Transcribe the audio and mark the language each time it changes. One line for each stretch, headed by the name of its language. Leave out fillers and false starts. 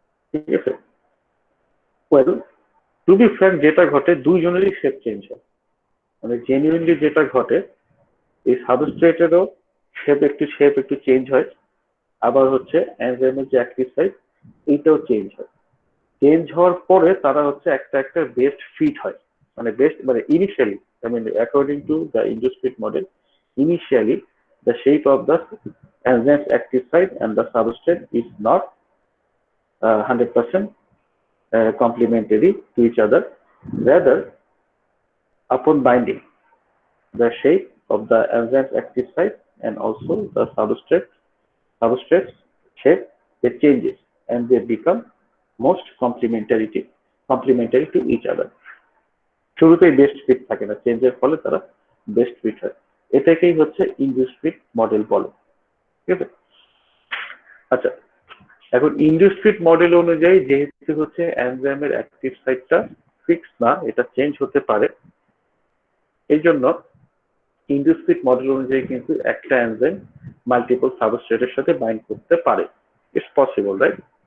Bangla: ঠিক আছে,
English: well to be frank
Bangla: যেটা ঘটে দুইজনেরই শেপ চেঞ্জ হয়, মানে জেনুইনলি যেটা ঘটে এই সাবস্ট্রেটেরও শেপ একটু চেঞ্জ হয়, আবার হচ্ছে এনজাইমের যে অ্যাক্টিভ সাইট এইটাও চেঞ্জ হয়। চেঞ্জ হওয়ার পরে তারা হচ্ছে একটা বেস্ট ফিট হয়, মানে initially
English: I mean according to the induced fit model, initially the shape of the enzyme's active site and the substrate is not 100% complementary to each other. Rather, upon binding, the shape of the enzyme's active site and also the substrate's shape, they changes and they become most complementary to each other.
Bangla: শুরুতেই best fit থাকে না, চেঞ্জের ফলে তারা best fit হয়, এটাকেই হচ্ছে induced fit model বলে। ঠিক আছে, আচ্ছা এখন ইনডিউসড ফিট মডেল অনুযায়ী যেহেতু হচ্ছে এনজাইমের অ্যাক্টিভ সাইটটা ফিক্স না, এটা চেঞ্জ হতে পারে, এই জন্য ইনডিউসড ফিট মডেল অনুযায়ী কিন্তু একটা এনজাইম মাল্টিপল সাবস্ট্রেটের সাথে বাইন্ড করতে পারে,
English: It's possible, right?